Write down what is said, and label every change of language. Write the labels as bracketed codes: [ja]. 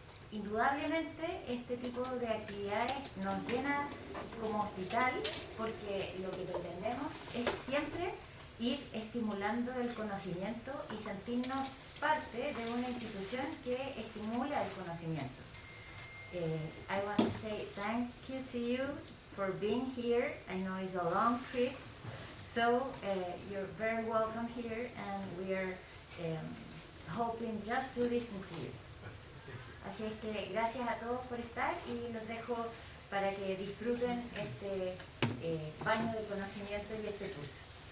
[es] Indudablemente este tipo de actividades nos llena como hospital porque lo que pretendemos es siempre ir estimulando el conocimiento y sentirnos parte de una institución que estimula el conocimiento. [en] I want to say thank you to you for being here. I know it's a long trip, so you're very welcome here and we are hoping just to listen to you. [es] Así es que gracias a todos por estar y los dejo para que disfruten este baño de conocimiento y este curso.